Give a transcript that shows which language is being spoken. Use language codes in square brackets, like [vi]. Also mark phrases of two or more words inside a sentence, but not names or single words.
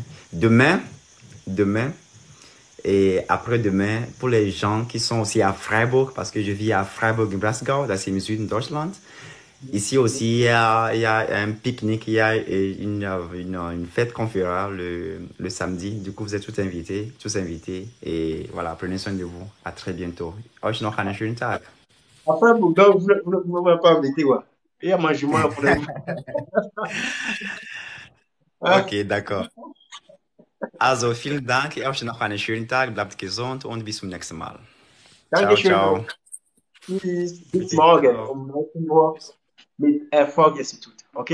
[fr] Demain et après-demain, pour les gens qui sont aussi à Freiburg, parce que je vis à Freiburg-Breisgau, dans le sud de Deutschland. Ici aussi, il y a un pique-nique, il y a une fête qu'on fera le samedi. Du coup, vous êtes tous invités. Et voilà, prenez soin de vous. À très bientôt. [de] Euch noch einen schönen Tag. [fr] Après, vous ne pouvez pas inviter, quoi. [de] Ja, manchmal Problem. [fr] Okay, d'accord. [de] Also, vielen Dank. Ich wünsche noch einen schönen Tag. Bleibt gesund und bis zum nächsten Mal. Ciao, Dankeschön. ciao. Tschüss. Bis Okay, morgen ciao. um 19 Uhr mit Erfolgsinstitut.